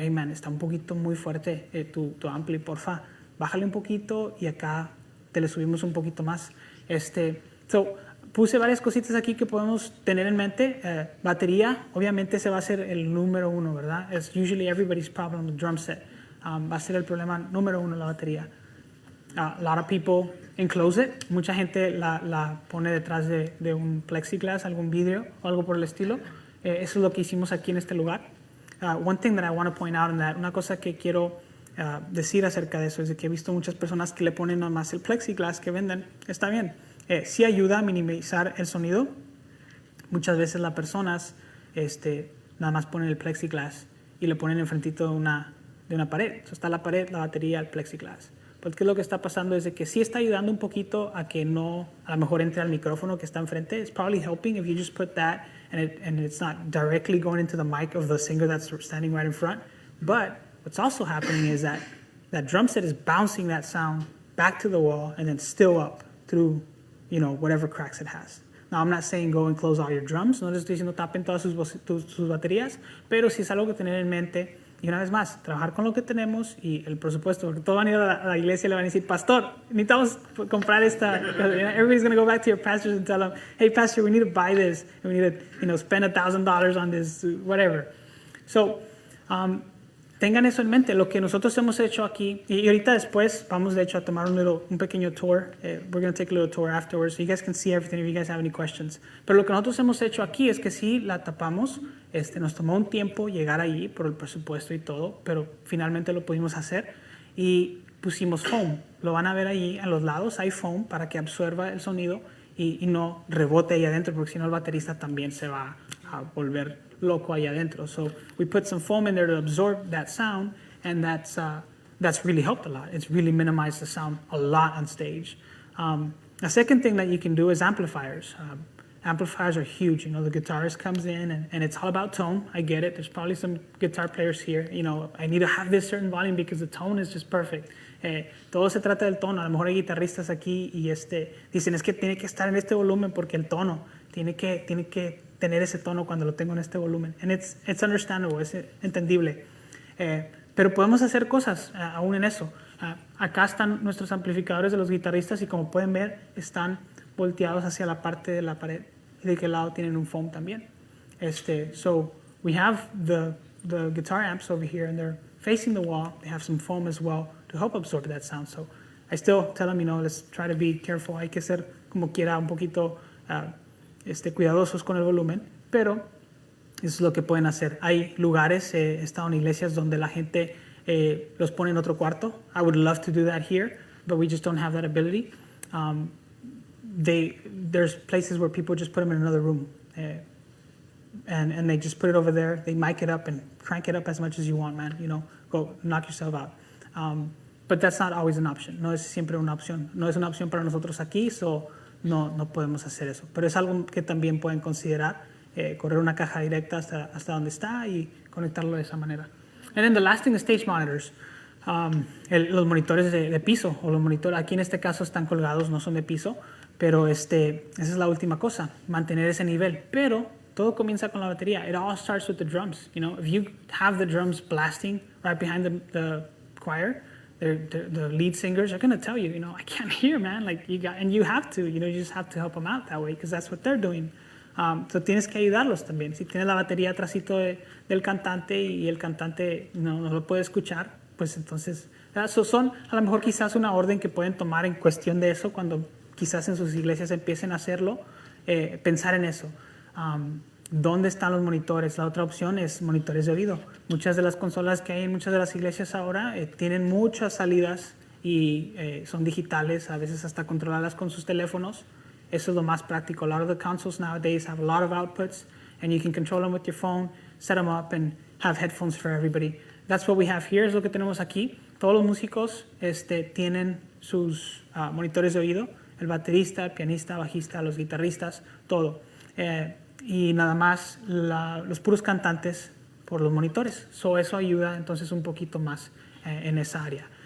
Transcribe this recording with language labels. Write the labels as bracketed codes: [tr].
[es] Hey, man, está un poquito muy fuerte tu ampli, porfa, bájale un poquito y acá te le subimos un poquito más. So, puse varias cositas aquí que podemos tener en mente. Batería, obviamente ese va a ser el número uno, ¿verdad? [en] It's usually everybody's problem, the drum set. [es] Va a ser el problema número uno, la batería. [en] A lot of people enclose it. [es] Mucha gente la pone detrás de un plexiglass, algún vidrio o algo por el estilo. Eso es lo que hicimos aquí en este lugar. [en] One thing that I want to point out in that, [es] una cosa que quiero decir acerca de eso es de que he visto muchas personas que le ponen nada más el plexiglass que venden. Está bien. Sí ayuda a minimizar el sonido. Muchas veces las personas nada más ponen el plexiglass y le ponen enfrentito de una pared. So, está la pared, la batería, el plexiglass. Porque lo que está pasando es de que sí está ayudando un poquito a que no, a lo mejor entre al micrófono que está enfrente. [en] It's probably helping if you just put that and it's not directly going into the mic of the singer that's standing right in front. But what's also happening is that drum set is bouncing that sound back to the wall and then still up through, you know, whatever cracks it has. Now, I'm not saying go and close all your drums. [es] No les estoy diciendo tapen todas sus baterías, pero sí es algo que tener en mente. Y una vez más, trabajar con lo que tenemos y el presupuesto. Porque todos van a ir a la iglesia y le van a decir, pastor, necesitamos comprar esta. [en] Everybody's going to go back to your pastors and tell them, hey, pastor, we need to buy this. And we need to, you know, spend $1,000 on this, whatever. [es] So, tengan eso en mente. Lo que nosotros hemos hecho aquí, y ahorita después vamos de hecho a tomar un pequeño tour. [en] We're going to take a little tour afterwards so you guys can see everything if you guys have any questions. [es] Pero lo que nosotros hemos hecho aquí es que sí la tapamos. Nos tomó un tiempo llegar ahí por el presupuesto y todo, pero finalmente lo pudimos hacer y pusimos foam. Lo van a ver ahí a los lados, hay foam para que absorba el sonido y no rebote ahí adentro, porque si no el baterista también se va a volver loco ahí adentro. [en] So we put some foam in there to absorb that sound, and that's really helped a lot. It's really minimized the sound a lot on stage. A second thing that you can do is amplifiers. Amplifiers are huge. You know, the guitarist comes in and it's all about tone. I get it. There's probably some guitar players here. You know, I need to have this certain volume because the tone is just perfect. [es] Todo se trata del tono. A lo mejor hay guitarristas aquí y dicen es que tiene que estar en este volumen porque el tono tiene que tener ese tono cuando lo tengo en este volumen. [en] And it's understandable, [es] es entendible. Pero podemos hacer cosas aún en eso. Acá están nuestros amplificadores de los guitarristas y como pueden ver están volteados hacia la parte de la pared y de qué lado tienen un foam también. [en] So we have the guitar amps over here and they're facing the wall. They have some foam as well to help absorb that sound. So I still tell them, you know, let's try to be careful. [es] Hay que ser como quiera un poquito cuidadosos con el volumen, pero eso es lo que pueden hacer. Hay lugares, he estado en iglesias donde la gente los pone en otro cuarto. [en] I would love to do that here, but we just don't have that ability. There's places where people just put them in another room and they just put it over there. They mic it up and crank it up as much as you want, man. You know, go knock yourself out. But that's not always an option. [es] No es siempre una opción. No es una opción para nosotros aquí, so no podemos hacer eso. Pero es algo que también pueden considerar, correr una caja directa hasta donde está y conectarlo de esa manera. [en] And then the last thing, the stage monitors. [es] Los monitores de piso, o los monitores, aquí en este caso están colgados, no son de piso, pero esa es la última cosa, mantener ese nivel. Pero todo comienza con la batería. [en] It all starts with the drums. You know, if you have the drums blasting right behind the choir, the lead singers are going to tell you, you know, I can't hear, man. Like you have to, you know, you just have to help them out that way because that's what they're doing. [es] So tienes que ayudarlos también. Si tienes la batería atrásito del cantante y el cantante no lo puede escuchar, pues entonces, son a lo mejor quizás una orden que pueden tomar en cuestión de eso cuando quizás en sus iglesias empiecen a hacerlo, pensar en eso. ¿Dónde están los monitores? La otra opción es monitores de oído. Muchas de las consolas que hay en muchas de las iglesias ahora tienen muchas salidas y son digitales, a veces hasta controlarlas con sus teléfonos. Eso es lo más práctico. [en] A lot of the consoles nowadays have a lot of outputs and you can control them with your phone, set them up and have headphones for everybody. That's what we have here, [es] es lo que tenemos aquí. Todos los músicos tienen sus monitores de oído, el baterista, el pianista, bajista, los guitarristas, todo. Y nada más los puros cantantes por los monitores. So eso ayuda entonces un poquito más en esa área.